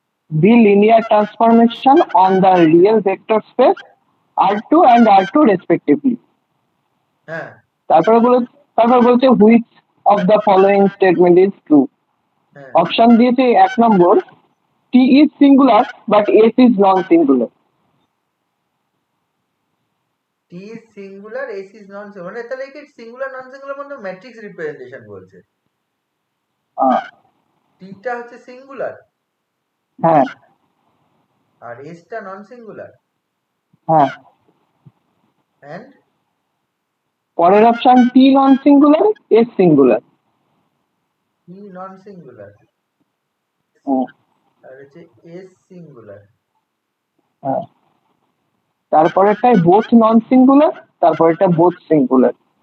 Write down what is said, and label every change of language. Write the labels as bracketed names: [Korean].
[English] Be linear transformation on the real vector space R2 and R2 respectively. [Bangla] হ্যাঁ তারপর বলছে [English] which of the following statement is true. [Bangla] হ্যাঁ option দিয়েছে 1 নম্বর [English] T is singular but S is non singular. T is singular S is non singular, [Bangla] মানে তাহলে কি singular non singular মানে matrix representation বলছে। টিটা হচ্ছে সিঙ্গুলার হ্যাঁ আর এসটা নন সিঙ্গুলার। হ্যাঁ [English] and [Bangla] পরের option [English] T non singular, S singular. [Bangla] টি নন সিঙ্গুলার আর হচ্ছে S singular. তারপরেরটাই [English] both non singular, [Bangla] তারপরেরটা [English] both singular.